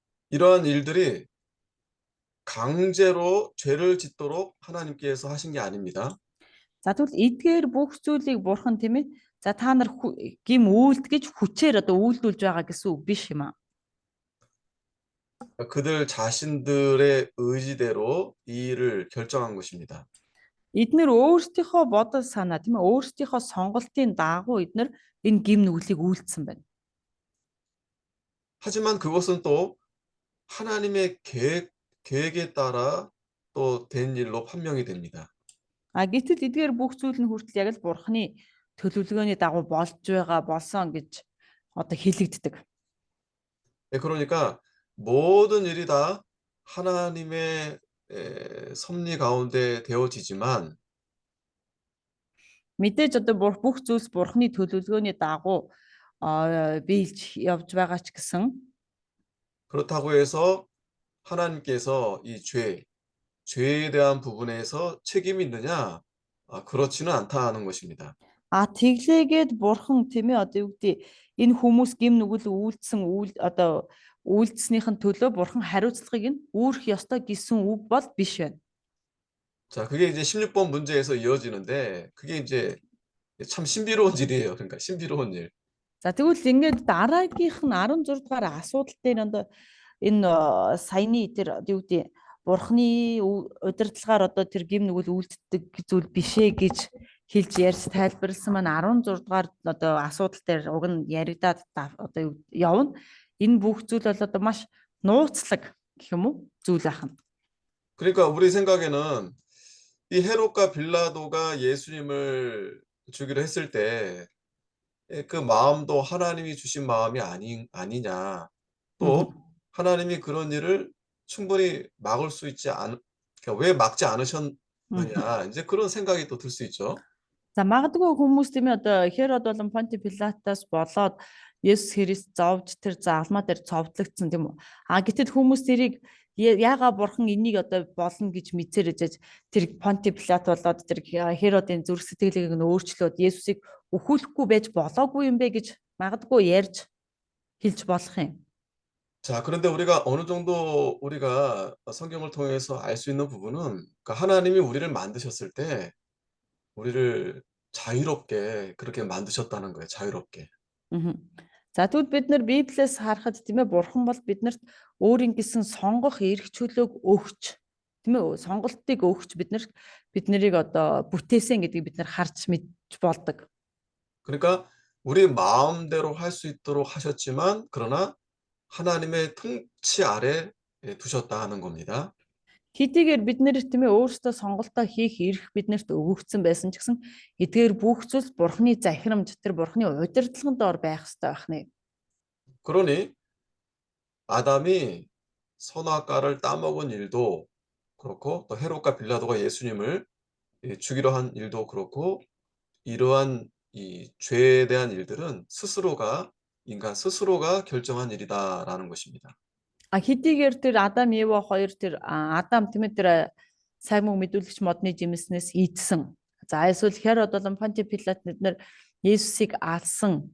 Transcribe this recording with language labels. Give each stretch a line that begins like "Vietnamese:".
Korean: 이러한 일들이 강제로 죄를 짓도록 하나님께서 하신 게 아닙니다.
Mongolian: За тэгвэл эдгээр бүх зүйлийг бурхан тийм ээ за та нар гим үйлдгэж хүчээр одоо үйлдүүлж байгаа гэсэн үг биш юм аа.
Korean: 그들 자신들의 의지대로 이 일을 결정한 것입니다.
Mongolian: Эднэр өөрсдийнхөө бодол санаа тийм ээ өөрсдийнхөө сонголтын дагуу эднэр энэ гим нүглийг үйлдсэн байна.
Korean: 하지만 그것은 또 하나님의 계획에 따라 또 된 일로 판명이 됩니다.
Mongolian: А гэтэл эдгээр бүх зүйл нь хүртэл яг л бурханы төлөвлөгөөний дагуу болсон гэж одоо хэлэгддэг.
Korean: 그러니까 모든 일이 다 하나님의 섭리 가운데 되어지지만
Mongolian: Мэдээж одоо бүх зүйлс бурханы төлөвлөгөөний дагуу биелж явж байгаа ч гэсэн
Korean: 그렇다고 해서 하나님께서 이 죄에 대한 부분에서 책임이 있느냐? 그렇지는 않다는 것입니다.
Mongolian: а тэглээгээд бурхан тийм ээ одоо юу гэдэг энэ хүмүүс гим нүгэл одоо үйлдснийхэн төлөө бурхан хариуцлагыг нь үүрэх ёстой гэсэн үг бол биш байна.
Korean: 자, 그게 이제 16번 문제에서 이어지는데 그게 이제 참 신비로운 일이에요. 그러니까 신비로운 일.
Mongolian: За тэгвэл ингээд дараагийнх нь 16 дугаар асуудал дээр энэ саяны тэр юу гэдэг бурхны удирдлагаар одоо тэр гим нүгэл үйлддэг зүйл бишээ гэж хэлж ярьж тайлбарласан маань 16 дугаар одоо асуудал дээр уг нь яригадаад одоо явна. Энэ бүх зүйл бол одоо маш нууцлаг гэх юм уу зүйл ахна.
Korean: 그러니까 우리 생각에는 이 헤롯과 빌라도가 예수님을 주기로 했을 때 그 마음도 하나님이 주신 마음이 아니냐. 또 하나님이 그런 일을 충분히 막을 수 있지 그러니까 왜 막지 않으셨느냐. 이제 그런 생각이 또 들 수 있죠.
Mongolian: За магадгүй хүмүүс тийм ээ одоо Херод болон Понти Пилатаас болоод Есүс Христ зовж тэр заалмаа дээр цовдлогдсон тийм үү. А гэтэл хүмүүс тэрийг яага бурхан энийг одоо болно гэж мэдсээр ижиж тэр Понти Пилат болоод тэр Херодын зүрх сэтгэлийг нь өөрчлөөд Есүсийг өхүүлэхгүй байж болоогүй юм бэ гэж магадгүй ярьж хэлж болох юм.
Korean: 자, 그런데 우리가 어느 정도 우리가 성경을 통해서 알 수 있는 부분은 그러니까 하나님이 우리를 만드셨을 때 우리를 자유롭게 그렇게 만드셨다는 거예요. 자유롭게.
Mongolian: За тэгвэл бид нар Библиэс харахад тийм ээ бурхан бол биднэрт өөрийн гэсэн сонгох эрх чөлөөг өгч тийм ээ сонголтыг өгч бид нарыг одоо бүтээсэн гэдгийг бид нар харж мэдж болдог.
Korean: 그러니까 우리 마음대로 할 수 있도록 하셨지만 그러나 하나님의 통치 아래 두셨다 하는 겁니다.
Mongolian: Хэдийгээр бид нэр тийм ээ өөрсдөө сонголтоо хийх эрх биднэрт өгөгдсөн байсан ч гэсэн эдгээр бүх зүйл бурханы захирамж тэр бурханы удирдлагын доор байх ёстой байна.
Korean: 그러니 아담이 선악과를 따먹은 일도 그렇고 또 헤롯과 빌라도가 예수님을 죽이려 한 일도 그렇고 이러한 이 죄에 대한 일들은 인간 스스로가 결정한 일이다라는 것입니다.
Mongolian: Хэдийгээр тэр Адам Ева хоёр тэр Адам тийм ээ тэр сайн муу мэдүүлэгч модны жимснээс ийдсэн. За эсвэл Херод болон Понти Пилат тэднэр Есүсийг алсан.